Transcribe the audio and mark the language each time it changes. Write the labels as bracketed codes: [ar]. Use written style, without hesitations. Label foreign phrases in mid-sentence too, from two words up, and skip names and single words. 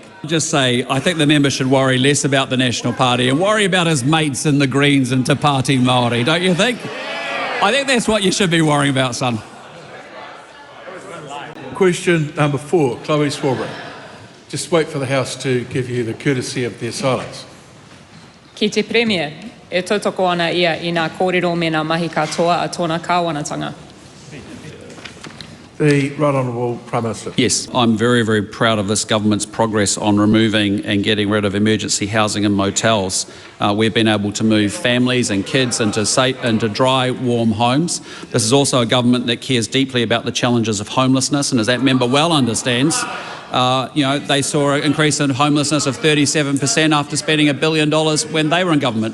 [en] Just say, I think the member should worry less about the National Party and worry about his mates in the Greens and Te Pāti Māori, don't you think? I think that's what you should be worrying about, son. Question number 4, Chloe Swarbrick. Just wait for the House to give you the courtesy of their silence. [mi] Ki te Premier, e tautoko ana ia I ngā kōrero me ngā mahi katoa a tōna kāwanatanga. [en] The Right Honourable Prime Minister. Yes, I'm very, very proud of this government's progress on removing and getting rid of emergency housing and motels. We've been able to move families and kids into dry, warm homes. This is also a government that cares deeply about the challenges of homelessness, and as that member well understands, they saw an increase in homelessness of 37% after spending $1 billion when they were in government.